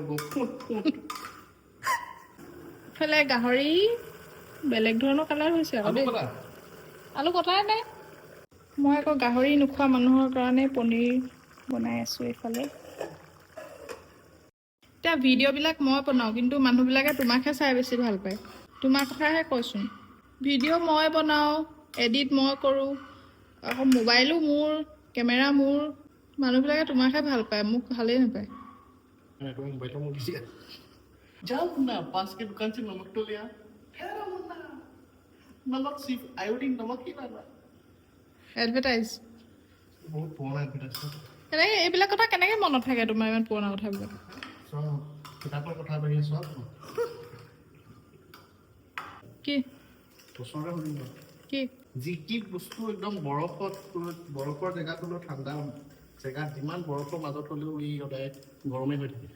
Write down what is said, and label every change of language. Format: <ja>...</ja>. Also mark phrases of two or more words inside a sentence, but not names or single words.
<as>ইফালে গাহৰি বেলেগ ধৰণৰ কালাৰ হৈছে আকৌ দেই আলু কটাই নাই মই আকৌ গাহৰি নোখোৱা মানুহৰ কাৰণে পনীৰ বনাই আছোঁ এইফালে এতিয়া ভিডিঅ'বিলাক মই বনাওঁ কিন্তু মানুহবিলাকে তোমাকহে চাই বেছি ভাল পায় তোমাৰ কথাহে কৈছোন ভিডিঅ' মই বনাওঁ এডিট মই কৰোঁ আকৌ মোবাইলো মোৰ কেমেৰা মোৰ মানুহবিলাকে তোমাকহে ভাল পায় মোক ভালেই নাপায়</as> <hi>मोबाइल में किसी जाओ ना पास के दुकान से नमक तो ले आ नमक सिर्फ आयोडीन नमक ही लाना</hi> <as>এডভাৰটাইজ</as> <hi>बहुत पुराना एडवर्टाइज</hi> <as>এনেকৈ এইবিলাক কথা কেনেকৈ মনত থাকে তোমাৰ ইমান পুৰণা কথাবিলাক सब किताबৰ কথা বাহিৰে সব কি ওচৰতে শুনিব কি যি কি বস্তু একদম বৰফৰ জেগাত হ'লেও ঠাণ্ডা জেগাত যিমান বৰফৰ মাজত হ'লেও ই সদায় গৰমে হৈ থাকে</as>